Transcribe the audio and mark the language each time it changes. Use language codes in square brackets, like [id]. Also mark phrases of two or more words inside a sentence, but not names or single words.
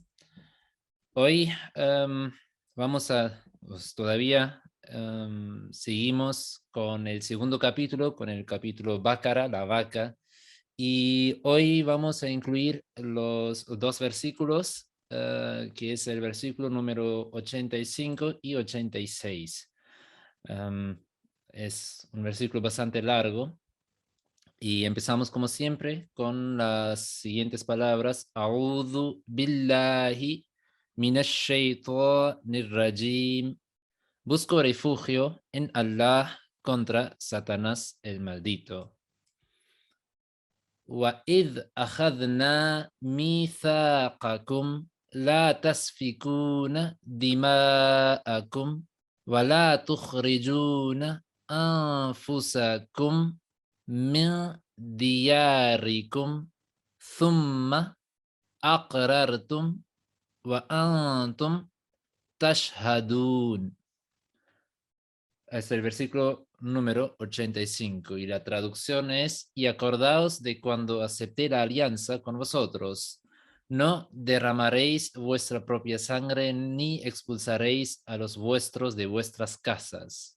[es] Hoy todavía seguimos con el segundo capítulo, con el capítulo Bácara, la vaca, y hoy vamos a incluir los dos versículos, que es el versículo número 85 y 86. Es un versículo bastante largo y empezamos como siempre con las siguientes palabras. [ar] أعوذ بالله من الشيطان الرجيم. [es] Busco refugio en Allah contra Satanás el maldito. [ar] وَإِذْ أَخَذْنَا مِيثَاقَكُمْ لَا تَسْفِكُونَ دِمَاءَكُمْ وَلَا تُخْرِجُونَ أَنفُسَكُمْ مِنْ دِيَارِكُمْ ثُمَّ أَقْرَرْتُمْ وَأَنْتُمْ تَشْهَدُونَ. [es] Es el versículo número 85 y la traducción es: y acordaos de cuando acepté la alianza con vosotros, no derramaréis vuestra propia sangre ni expulsaréis a los vuestros de vuestras casas.